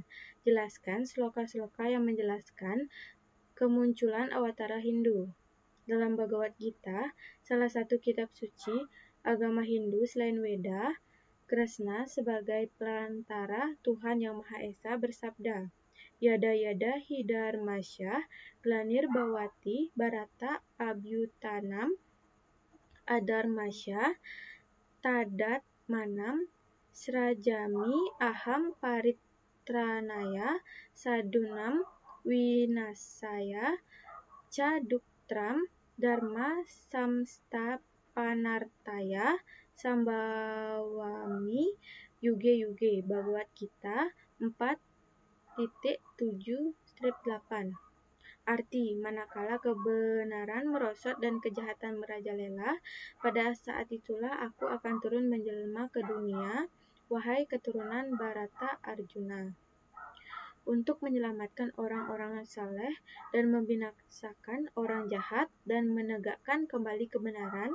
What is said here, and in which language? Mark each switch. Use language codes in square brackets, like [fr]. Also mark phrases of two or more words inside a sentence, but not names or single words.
[id] Jelaskan sloka-sloka yang menjelaskan kemunculan awatara Hindu. Dalam Bhagavad Gita, salah satu kitab suci agama Hindu selain Weda, Krishna sebagai perantara Tuhan Yang Maha Esa bersabda, [sa] Yada yada hidarmasya, glanir bawati, barata abhyutanam, adarmasya, tadat manam, srajami aham paritranaya sadunam winasaya ca duktram dharma samstapanartaya sambawami yuge. [id] Bhagavad Gita 4.7-8. Arti, manakala kebenaran merosot dan kejahatan merajalela, pada saat itulah aku akan turun menjelma ke dunia, wahai keturunan Bharata Arjuna, untuk menyelamatkan orang-orang saleh dan membinasakan orang jahat dan menegakkan kembali kebenaran.